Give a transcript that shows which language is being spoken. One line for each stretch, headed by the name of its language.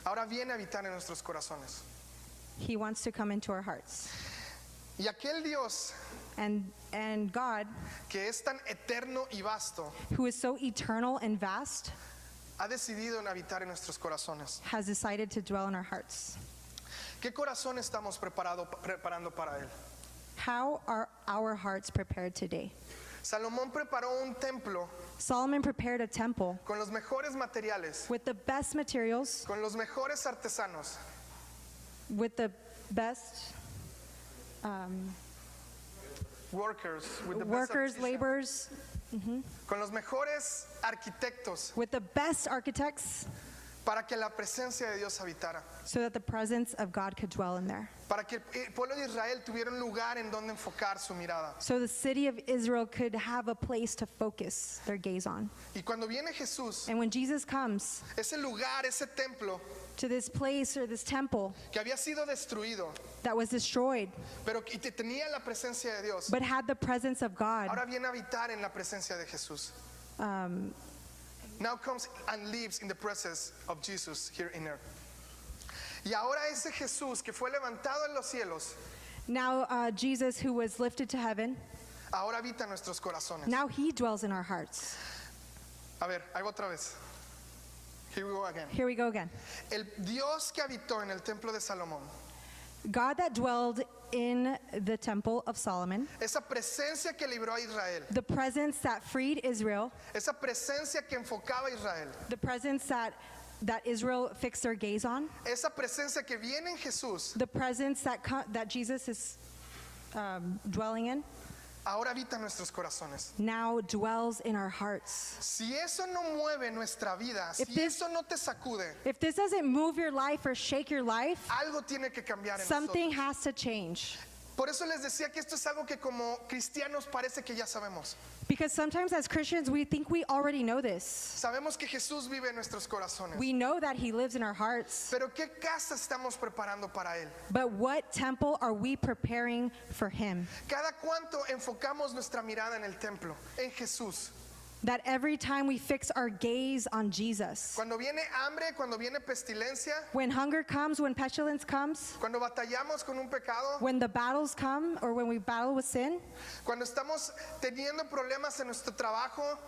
Spanish: ahora viene a habitar en nuestros corazones.
English: he wants to come into our hearts.
Spanish: Y aquel Dios
English: And God,
Spanish: que es tan eterno y vasto,
English: who is so eternal and vast,
Spanish: ha decidido en habitar en nuestros corazones.
English: has decided to dwell in our hearts.
Spanish: ¿Qué corazón estamos preparando para Él?
English: How are our hearts prepared today?
Spanish: Salomón preparó un templo
English: Solomon prepared a temple
Spanish: con los mejores materiales,
English: with the best materials,
Spanish: con los mejores artesanos,
English: with the best
Spanish: workers, with the best
English: workers,
Spanish: artisans,
English: laborers,
Spanish: con los mejores arquitectos,
English: with the best architects,
Spanish: para que la presencia de Dios habitara,
English: so that the presence of God could dwell in there.
Spanish: para que el pueblo de Israel tuviera un lugar en donde enfocar su mirada.
English: So the city of Israel could have a place to focus their gaze on.
Spanish: Y cuando viene Jesús,
English: And when Jesus comes
Spanish: ese lugar, ese templo
English: to this place or this temple
Spanish: que había sido destruido,
English: that was destroyed,
Spanish: pero que tenía la presencia de Dios,
English: but had the presence of God,
Spanish: ahora viene a habitar en la presencia de Jesús.
English: Now comes and lives in the presence of Jesus here in earth.
Spanish: Y ahora ese Jesús que fue levantado en los cielos,
English: now Jesus, who was lifted to heaven,
Spanish: ahora habita en nuestros corazones.
English: now he dwells in our hearts.
Spanish: A ver, ahí va otra vez.
English: Here we go again. Here we go again.
Spanish: El Dios que habitó en el templo de Salomón,
English: God that dwelled in the temple of Solomon,
Spanish: esa presencia que libró a Israel,
English: the presence that freed Israel,
Spanish: esa presencia que enfocaba a Israel,
English: the presence that Israel fixed their gaze on,
Spanish: esa presencia que viene en Jesús,
English: the presence that Jesus is dwelling in,
Spanish: ahora habita en nuestros corazones.
English: now dwells in our hearts.
Spanish: Si eso no mueve nuestra vida,
English: If
Spanish: si
English: this-
Spanish: eso no te sacude,
English: If this doesn't move your life or shake your life,
Spanish: algo tiene que cambiar en
English: something
Spanish: nosotros.
English: has to change.
Spanish: Por eso les decía que esto es algo que como cristianos parece que ya sabemos.
English: Because sometimes as Christians, we think we already know this.
Spanish: Sabemos que Jesús vive en nuestros corazones.
English: We know that he lives in our hearts.
Spanish: Pero ¿qué casa estamos preparando para Él?
English: But what temple are we preparing for him?
Spanish: Cada cuanto enfocamos nuestra mirada en el templo, en Jesús.
English: That every time we fix our gaze on Jesus,
Spanish: Cuando viene hambre, cuando viene pestilencia,
English: when hunger comes, when pestilence comes,
Spanish: cuando batallamos con un pecado,
English: when the battles come or when we battle with sin,
Spanish: cuando estamos teniendo problemas en nuestro trabajo,